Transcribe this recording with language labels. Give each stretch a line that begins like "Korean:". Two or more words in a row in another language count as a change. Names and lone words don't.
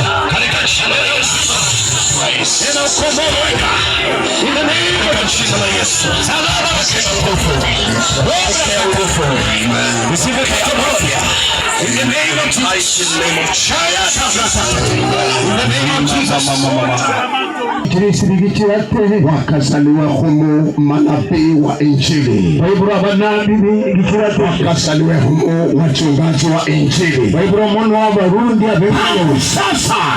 Swahili: Katika jina la Yesu.
English: In the name of Jesus. Receive it from Hallelujah. In the name of Jesus. In the name of Jesus.
Swahili: Wakazaliwa humo manabii wa Injili. Wakazaliwa humo wachungaji wa Injili. Sasa